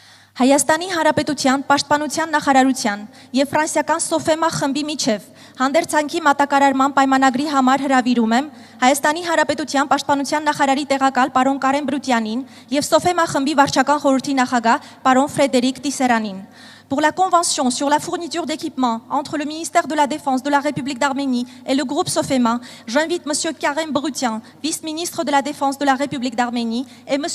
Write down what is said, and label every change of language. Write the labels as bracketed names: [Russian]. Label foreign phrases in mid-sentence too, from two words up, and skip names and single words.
[Armenian] Հայաստանի Հանրապետության Պաշտպանության նախարարության եւ ֆրանսիական Սոֆեմա խմբի միջև հանդերձանքի մատակարարման պայմանագրի համար հրավիրում եմ Հայաստանի Հանրապետության Պաշտպանության նախարարի տեղակալ պարոն Կարեն Բրուտյանին եւ Սոֆեմա խմբի վարչական խորհրդի նախագահ պարոն Ֆրեդերիկ Տիսերանին. [French] Pour la convention sur la fourniture d'équipements entre le ministère de la Défense de la République d'Arménie et le groupe Sofema, j'invite M. Karen Brutian, vice-ministre de la Défense de la République d'Arménie, et M.